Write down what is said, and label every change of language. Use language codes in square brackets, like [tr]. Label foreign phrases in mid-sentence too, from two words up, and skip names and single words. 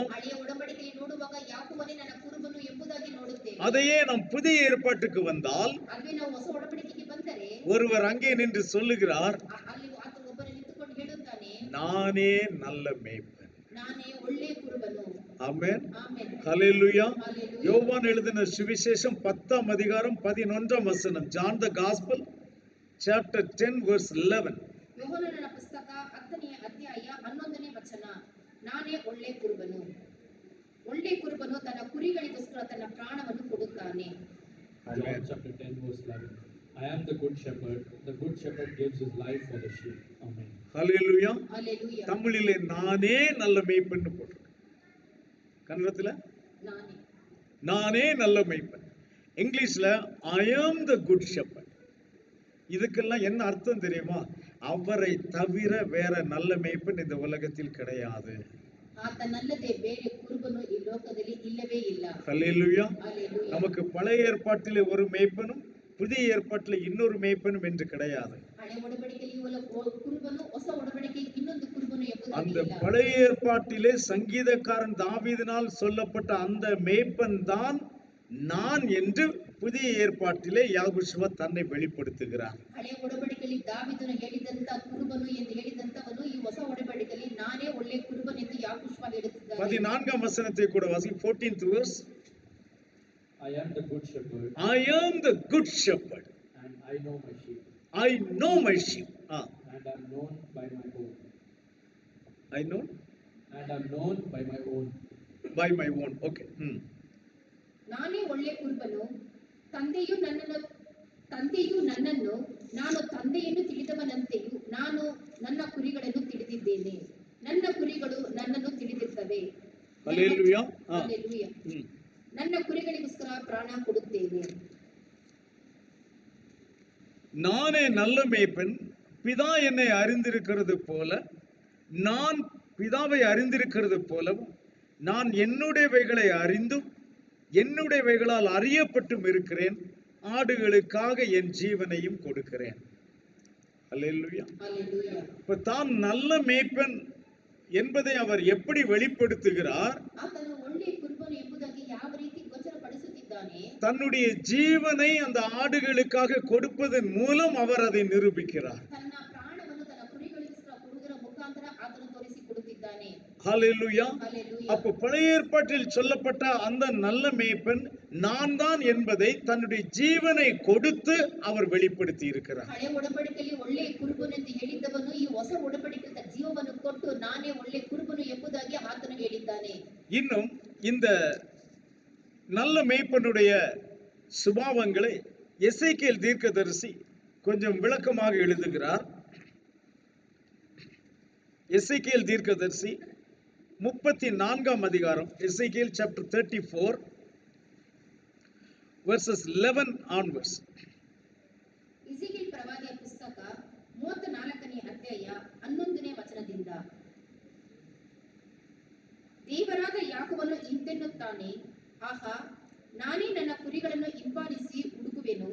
[kn] ಹಳೆಯ ಒಡಂಬಡಿಕೆಯಲ್ಲಿ ನೋಡುವಾಗ ಯಾಕೋಬನೇ ನನ್ನ ಕುರುಬನು ಎಂಬುದಾಗಿ ನೋಡುತ್ತೇವೆ. [ta] அதையே நாம் புதிய ஏற்பாட்டுக்கு வந்தால், [kn] ಅದೇ ನಾವು ಹೊಸ ಒಡಂಬಡಿಕೆಗೆ ಬಂದರೆ [ta] ஒருவர் அங்கே நின்று சொல்லுகிறார், [kn] ಅಲ್ಲಿ ಆತ ಒಬ್ಬನು ನಿಂತುಕೊಂಡು ಹೇಳುತ್ತಾನೆ, [ta] நானே நல்ல மேய்ப்பன். [kn] ನಾನೇ ಒಳ್ಳೆಯ ಕುರುಬನು. [ta] ஆமென். [kn] ಆಮೆನ್. [ta] ஹல்லேலூயா. [en] Hallelujah. [ta] யோவான் எழுதின சுவிசேஷம் 10ஆம் அதிகாரம் 11ஆம் வசனம். [en] John the Gospel chapter 10 verse 11. [kn] ಯೋಹಾನನ ಪುಸ್ತಕ 10ನೇ ಅಧ್ಯಾಯ 11ನೇ ವಚನ. ನಾನೇ ಒಳ್ಳೆ ಕುರುಬನು. ಒಳ್ಳೆ ಕುರುಬನು ತನ್ನ ಕುರಿಗಳಿಗೋಸ್ಕರ ತನ್ನ ಪ್ರಾಣವನ್ನು ಕೊಡುತ್ತಾನೆ. [en] John chapter 10 verse 11. I am the good shepherd. The good shepherd gives his life for the sheep. Amen. [ta] ஹல்லேலூயா. ஹல்லேலூயா. தமிழிலே நானே நல்ல மேய்ப்பன் போட்டிருக்கு. கன்னடத்துல [kn] ನಾನೇ. [ta] நானே நல்ல மேய்ப்பன். இங்கிலீஷ்ல [en] I am the good shepherd. [ta] இதுக்கெல்லாம் என்ன அர்த்தம் தெரியுமா? அவரை தவிர வேற நல்ல மேய்ப்பன் இந்த உலகத்தில் கிடையாது. [kn] ಆತನಲ್ಲದೆ ಬೇರೆ ಕುರುಬನು ಈ ಲೋಕದಲ್ಲಿ ಇಲ್ಲವೇ ಇಲ್ಲ. [ta] ஹல்லேலூயா. ஹல்லேலூயா. நமக்கு பழைய ஏற்பாட்டிலே ஒரு மேய்ப்பனும் புதிய ஏற்பாட்டிலே இன்னொரு மேய்ப்பனும் என்று கிடையாது. [kn] ಹಳೆ ಒಡಂಬಡಿಕೆಯಲ್ಲಿ ಕುರುಬನು, ಹೊಸ ಒಡಂಬಡಿಕೆಯಲ್ಲಿ ಇನ್ನೊಂದು ಕುರುಬನು [ta] அந்த [kn] ಎಂಬುದಾಗಿ ಇಲ್ಲ. [ta] பழைய ஏற்பாட்டிலே சங்கீதக்காரன் தாவீதினால் சொல்லப்பட்ட அந்த மேய்ப்பன் தான் நான் என்று புதிய ஏற்பாட்டிலே யாகுஷுவா தன்னை வெளிப்படுத்துகிறார். [kn] ಹಳೆ ಒಡಂಬಡಿಕೆಯಲ್ಲಿ ದಾವೀದನು ಹೇಳಿದಂತ ಕುರುಬನು ಎಂದು ಹೇಳಿದಂತವನು ಈ ಹೊಸ ಒಡಂಬಡಿಕೆಯಲ್ಲಿ ನಾನೇ ಒಳ್ಳೆ ಕುರುಬನು ಎಂದು ಯಾಕೋಬ ಹೇಳುತ್ತಿದ್ದಾನೆ. [ta] 14ஆம் வசனத்தை கூட வாசி. 14th verse. [en] I am the good shepherd. I am the good shepherd. And I know my sheep. I know my sheep. And am known by my own. I know And am known by my own. by my own. Okay. [kn] ನಾನೇ ಒಳ್ಳೆ ಕುರುಬನು. ತಂದೆಯು ನನ್ನನ್ನು ನಾನು ತಂದೆಯನ್ನು ತಿಳಿದವನಂತೆಯೂ ನಾನು ನನ್ನ ಕುರಿಗಳನ್ನು ತಿಳಿದಿದ್ದೇನೆ. ನನ್ನ ಕುರಿಗಳು ನನ್ನನ್ನು ತಿಳಿದಿರ್ತವೆ. [en] Hallelujah. [kn] ಹಲ್ಲೇಲೂಯಾ. ನನ್ನ ಕುರಿಗಳಿಗೋಸ್ಕರ ಪ್ರಾಣ ಕೊಡುತ್ತೇನೆ. [ta] நானே நல்ல மேய்ப்பன், பிதா என்னை அறிந்திருக்கிறது போல, நான் பிதாவை அறிந்திருக்கிறது போலவும் நான் என்னுடையவைகளை அறிந்தும் என்னுடையவைகளால் அறியப்பட்டும் இருக்கிறேன். ஆடுகளுக்காக என் ஜீவனையும் கொடுக்கிறேன். அல்லேலூயா. ஹல்லேலூயா. இப்ப தான் நல்ல மேய்ப்பன் என்பதை அவர் எப்படி வெளிப்படுத்துகிறார்? [kn] ಆತನು ಒಳ್ಳೆ ಕುರುಬನು ಎಂಬುದಾಗಿ ಯಾವ ರೀತಿ ಗೋಚರಪಡಿಸುತ್ತಿದ್ದಾನೆ? [ta] தன்னுடைய ஜீவனை அந்த ஆடுகளுக்காக கொடுப்பதன் மூலம் அவர் அதை நிரூபிக்கிறார். [kn] ತನ್ನ ಪ್ರಾಣವನ್ನು ತನ್ನ ಕುರಿಗಳಿಗೋಸ್ಕರ ಕೊಡುವುದರ ಮುಖಾಂತರ ಆತನು ತೋರಿಸಿಕೊಡುತ್ತಿದ್ದಾನೆ. [ta] ஹல்லேலூயா. [kn] ಹಲ್ಲೇಲೂಯಾ. [ta] அப்ப பழைய ஏற்பாட்டில் சொல்லப்பட்ட அந்த நல்ல மேய்ப்பன் நான் தான் என்பதை தன்னுடைய ஜீவனை கொடுத்து அவர் வெளிப்படுத்தி இருக்கிறார். [kn] ಹಳೆ ಒಡಂಬಡಿಕೆಯಲ್ಲಿ ಒಳ್ಳೆ ಕುರುಬನು ಎಂದು ಹೇಳಿದ್ದವನು ಈ ಹೊಸ ಒಡಂಬಡಿಕೆಯ ಜೀವವನ್ನು ಕೊಟ್ಟು ನಾನೇ ಒಳ್ಳೆ ಕುರುಬನು ಎಂಬುದಾಗಿ ಆತನು ಹೇಳಿದ್ದಾನೆ. [ta] இன்னும் இந்த நல்ல மேய்ப்பனுடைய சுபாவங்களை எசேக்கியேல் தீர்க்கதரிசி கொஞ்சம் விளக்கமாக எழுதுகிறார். எசேக்கியேல் தீர்க்கதரிசி 34ஆம் அதிகாரம், எசேக்கியேல் [en] chapter 34 verses 11 onwards. [kn] ಇಸೆಕೇಲ್ ಪ್ರವಾದಿಯ ಪುಸ್ತಕ 34ನೇ ಅಧ್ಯಾಯ 11ನೇ ವಚನದಿಂದ. ದೇವರಾದ ಯಾಕೋಬನು ಇಂತೆನ್ನುತ್ತಾನೆ, ಆಹಾ, ನಾನೇ ನನ್ನ ಕುರಿಗಳನ್ನು ಹಿಂಬಾಲಿಸಿ ಹುಡುಕುವೆನು.